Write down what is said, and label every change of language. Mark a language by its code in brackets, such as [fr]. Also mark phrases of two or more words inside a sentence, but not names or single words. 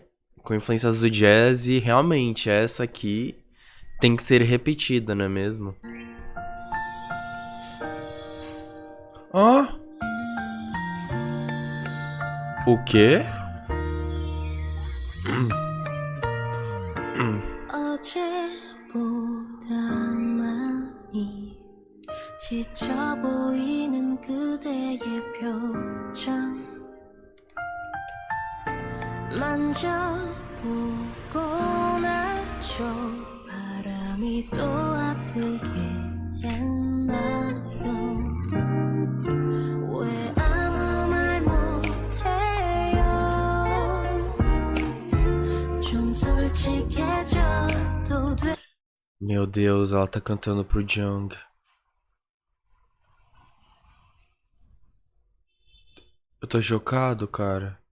[pt] Com influências do jazz e realmente essa aqui tem que ser repetida, não é mesmo? O quê? [ko] 어제보다 많이 지쳐 보이는 그대의 표정 만져보고 나죠 바람이 또 아프게 했나요 왜 아무 말 못해요 좀 솔직해져도 돼 [pt] Meu Deus, ela tá cantando pro Jung. Eu tô chocado, cara.